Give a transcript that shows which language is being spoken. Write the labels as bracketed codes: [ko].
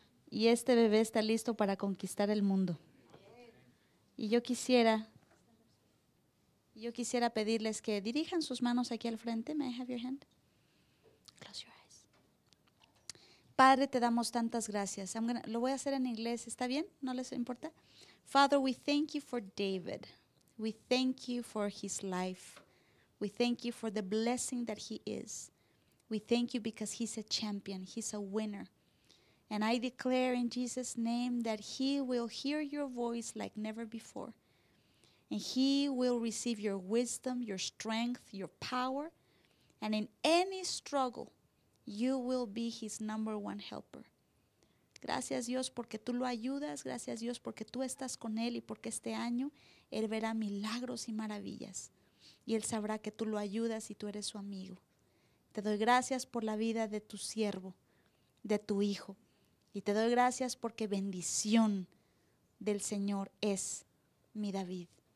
[es] Y este bebé está listo para conquistar el mundo. Y yo quisiera pedirles que dirijan sus manos aquí al frente. [en] May I have your hand? Close your eyes. [es] Padre, te damos tantas gracias. Lo voy a hacer en inglés, ¿está bien? ¿No les importa? [en] Father, we thank you for David. We thank you for his life. We thank you for the blessing that he is. We thank you because he's a champion. He's a winner. And I declare in Jesus' name that he will hear your voice like never before. And he will receive your wisdom, your strength, your power. And in any struggle, you will be his number one helper. [es] Gracias Dios porque tú lo ayudas. Gracias Dios porque tú estás con él y porque este año él verá milagros y maravillas. Y él sabrá que tú lo ayudas y tú eres su amigo. Te doy gracias por la vida de tu siervo, de tu hijo. Y te doy gracias porque bendición del Señor es mi David.